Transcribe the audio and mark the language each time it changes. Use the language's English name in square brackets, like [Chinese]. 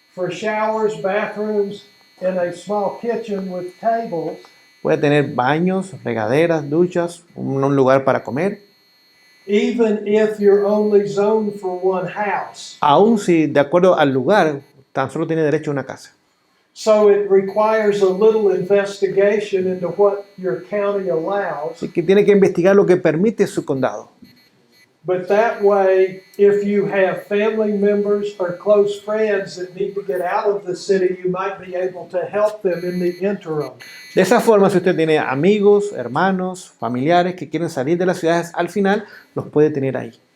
[English] showers, bathrooms, and a small kitchen with tables. [Spanish] puede tener baños, regaderas, duchas, un lugar para comer, [English] Even if you're only zoned for one house. [Spanish] aun si de acuerdo al lugar tan solo tiene derecho a una casa. [English] So it requires a little investigation into what your county allows. [Spanish] Así que tiene que investigar lo que permite su condado. [English] But that way, if you have family members or close friends that need to get out of the city, you might be able to help them in the interim. [Spanish] De esa forma, si usted tiene amigos, hermanos, familiares que quieren salir de las ciudades, al final los puede tener ahí.